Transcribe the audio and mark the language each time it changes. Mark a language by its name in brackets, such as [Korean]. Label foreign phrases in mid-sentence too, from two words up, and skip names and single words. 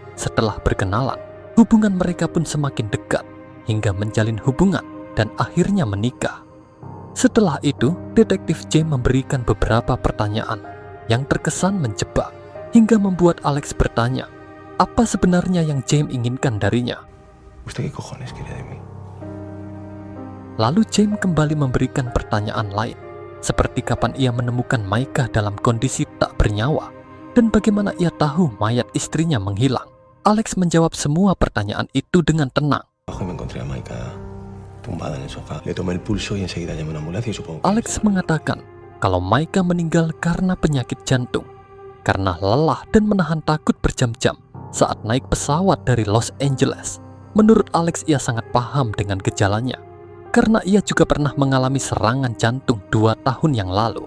[Indonesian] Setelah berkenalan, hubungan mereka pun semakin dekat hingga menjalin hubungan dan akhirnya menikah. Setelah itu, detektif James memberikan beberapa pertanyaan yang terkesan menjebak hingga membuat Alex bertanya apa sebenarnya yang James inginkan darinya. [Spanish] ¿Usted qué cojones quiere de mí? [Indonesian] Lalu James kembali memberikan pertanyaan lain, seperti kapan ia menemukan Maika dalam kondisi tak bernyawa dan bagaimana ia tahu mayat istrinya menghilang. Alex menjawab semua pertanyaan itu dengan tenang. [Spanish] Abajo me encontré a Maika tumbada en el sofá. Le tomé el pulso y enseguida llamé a una ambulancia y supongo que... [Indonesian] Alex mengatakan kalau Maika meninggal karena penyakit jantung, karena lelah dan menahan takut berjam-jam saat naik pesawat dari Los Angeles. Menurut Alex, ia sangat paham dengan gejalanya, karena ia juga pernah mengalami serangan jantung 2 tahun yang lalu.